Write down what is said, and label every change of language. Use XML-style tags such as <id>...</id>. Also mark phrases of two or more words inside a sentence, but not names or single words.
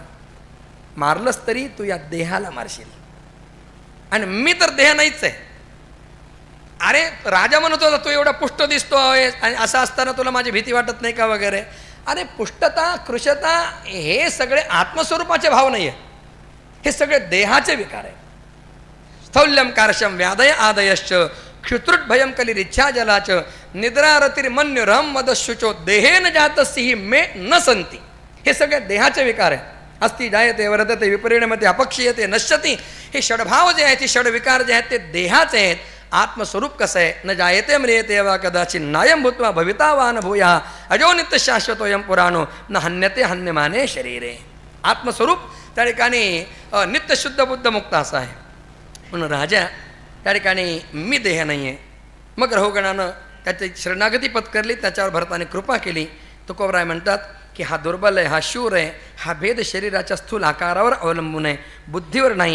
<mr>मारलंस तरी तू या देहाला मारशील आणि मी तर देह नाहीच आहे. अरे राजा म्हणत होता तू एवढा पुष्ट दिसतो आहे आणि असं असताना तुला माझी भीती वाटत नाही का वगैरे. अरे पुष्टता कृशता हे सगळे आत्मस्वरूपाचे भाव नाही आहे, हे सगळे देहाचे विकार आहे.</mr> <sa>स्थौल्यम कारशम व्याधय आदयश्च क्षुत्रुट भयम कलिरिच्छा जलाच निद्रारतिर्मन्यु रम मदशुचो देहेन जातस्यहि मे न संती.</sa> <mr>हे सगळे देहाचे विकार आहे.</mr> <sa>अस्ति जायते वर्धते विपरिणमते अपक्षीयते नश्यती.</sa> <mr>हे षडभाव जे आहेत, हे षडविकार जे आहेत ते देहाचे आहेत. आत्मस्वरूप कसं आहे,</mr> <sa>न जायते म्रियते वा कदाचित नायम भूत्वा भवितावान भूया अजो नित्य शाश्वतोयम पुराणो न हन्यते हन्यमाने शरीरे.</sa> <mr>आत्मस्वरूप त्या ठिकाणी नित्य शुद्ध बुद्ध मुक्त असं आहे. म्हणून राजा त्या ठिकाणी मी देह नाही आहे. मग रहुगणानं त्याची शरणागती पत्करली, त्याच्यावर भरताने कृपा केली. तुकोबराय म्हणतात की हा दुर्बल आहे, हा शूर आहे, हा भेद शरीराच्या स्थूल आकारावर अवलंबून आहे, बुद्धीवर नाही.</mr>